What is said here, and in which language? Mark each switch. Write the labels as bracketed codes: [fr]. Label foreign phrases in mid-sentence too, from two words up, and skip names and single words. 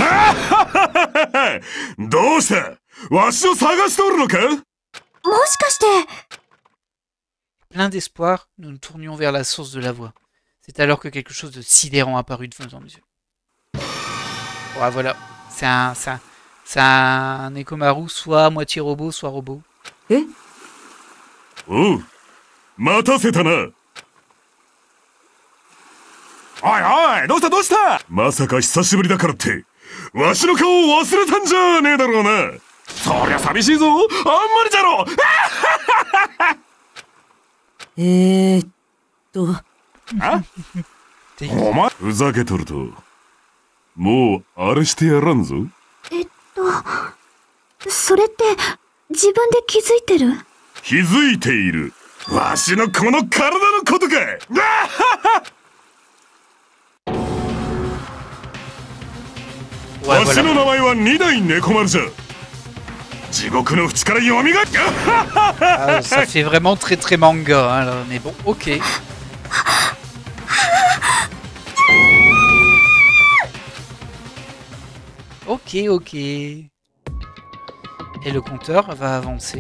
[fr] Plein d'espoir, nous nous tournions vers la source de la voix. C'est alors que quelque chose de sidérant apparut devant nos yeux. Ouais, voilà. C'est un Nekomaru, soit moitié robot, soit robot. [ja] おお、待たせた. おい、どうした? まさか久しぶりだからって、わしの顔を忘れたんじゃねえだろうな. そりゃ寂しいぞ、あんまりじゃろ. Ah? お前、ふざけとると、もうあれしてやらんぞ. それって自分で気づいてる？気づいている。わしのこの体のことか。わしの名前は二代猫丸じゃ。地獄の淵から蘇り。 [fr] Ça fait vraiment très très manga, hein, là. Mais bon, ok. Ok. Et le compteur va avancer.